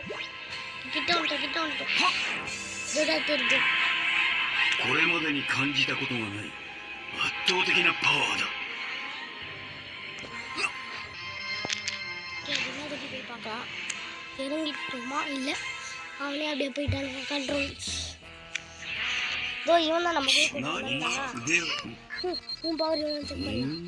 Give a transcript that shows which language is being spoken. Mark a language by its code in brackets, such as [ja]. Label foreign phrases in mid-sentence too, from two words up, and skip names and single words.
[ta] கிட்ட வந்துட்டோம் இதுதான் தெரியுது. [ja] これまでに感じたことがない圧倒的なパワーだ。 [ta] போய் பார்க்கலாம். இறங்கிட்டோமா இல்லை அவனே அப்படியே போயிட்டானுங்க. கண்ட்ரோல்ஸ் இவன் தான் நம்ம உன் பவர் இவன் செக் பண்ணலாம்.